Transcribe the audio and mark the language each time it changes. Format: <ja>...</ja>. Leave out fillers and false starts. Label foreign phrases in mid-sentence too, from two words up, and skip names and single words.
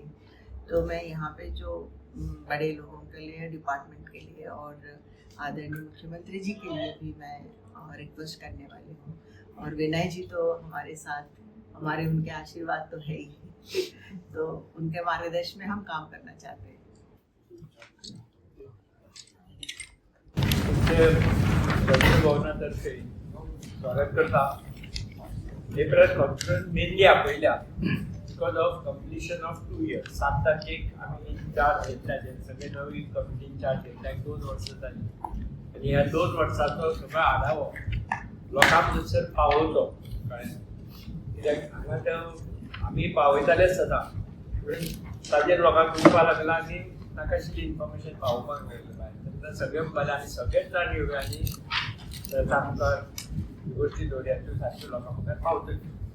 <hi>तो मैं यहाँ पे जो बड़े लोगों के लिए डिपार्टमेंट के लिए और आदरणीय मुख्यमंत्री जी के लिए भी मैं रिक्वेस्ट करने वाली हूँ। और विनय जी तो हमारे साथ हमारे उनके आशीर्वाद तो है ही तो उनके मार्गदर्शन में हम काम करना चाहते हैं।</hi> <kok>भवनातर्फे स्वागत करता। हे</kok> <en>press conference mainly</en> <kok>आपयल्या</kok> <en>because of completion of 2 years</en> <kok>7 तारखेक आम्ही चार्ज घेतल्याचे सगळे नवी कमिटीन चार्ज घेतल्या 2 वर्सां जाली आणि ह्या 2 वर्सांचो सगळो आढावो लोकांक थंयसर पावोवचो कळ्ळें कित्याक हांगा ते आमी पावयतालेच सदां पूण ताजेर लोकांक कळपाक लागला आनी नाकाशिल्ली इन्फॉर्मेशन पावोवपाक मेळ्ळी भायर तेन्ना सगळें म्हणपालें आनी सगळेच जाण येवया आनी तांकां गोश्टी दोड्याच्यो सारक्यो लोकां मुखार पावतल्यो।</kok>